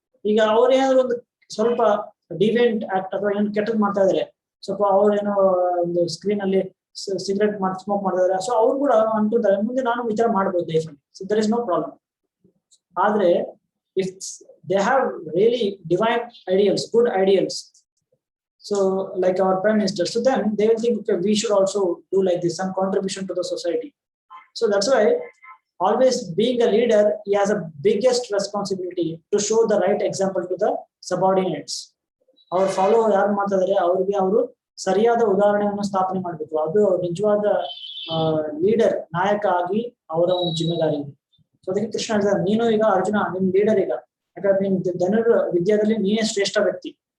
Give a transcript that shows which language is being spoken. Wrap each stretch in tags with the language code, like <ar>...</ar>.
<kn>ಈಗ ಅವ್ರೇನಾದ್ರು ಒಂದು ಸ್ವಲ್ಪ ಡಿವೆಂಟ್ ಆಕ್ಟ್ ಅಥವಾ ಏನೋ ಕೆಟ್ಟದ್ ಮಾಡ್ತಾ ಇದಾರೆ, ಸ್ವಲ್ಪ ಅವ್ರೇನೋ ಒಂದು ಸ್ಕ್ರೀನ್ ಅಲ್ಲಿ ಸಿಗರೆಟ್ ಸ್ಮೋಕ್ ಮಾಡ್ತಾ ಇದಾರೆ, ಸೊ ಅವ್ರು ಕೂಡ ಅನ್ಕೊಂತಾರೆ ಮುಂದೆ ನಾನು ಈ ತರ ಮಾಡ್ಬೋದು ಲೈಫಲ್ಲಿ.</kn> <en>So there is no problem. ಆದ್ರೆ if they have really divine ideals, good ideals, so like our prime minister, so then they will think, okay, we should also do like this, some contribution to the society. So that's why always being a leader, he has a biggest responsibility to show the right example to the subordinates. Our follow</en> <kn>ಯಾರು ಮಾಡ್ತಿದ್ದಾರೆ ಅವ್ರಿಗೆ ಅವರು ಸರಿಯಾದ ಉದಾಹರಣೆಯನ್ನು ಸ್ಥಾಪನೆ ಮಾಡಬೇಕು. ಅದು ನಿಜವಾದ ಲೀಡರ್, ನಾಯಕ ಆಗಿ ಅವರ ಒಂದು ಜಿಮ್ಮೆದಾರಿ ಇದೆ. ಸೊ ಅದಕ್ಕೆ ಕೃಷ್ಣ ಹೇಳ್ತಾರೆ, ನೀನು ಈಗ ಅರ್ಜುನ ನಿಮ್ ಲೀಡರ್ ಈಗ, ಯಾಕಂದ್ರೆ ನಿನ್ ಧನುರ್ ವಿದ್ಯಾದಲ್ಲಿ ನೀನೇ ಶ್ರೇಷ್ಠ ವ್ಯಕ್ತಿ.</kn>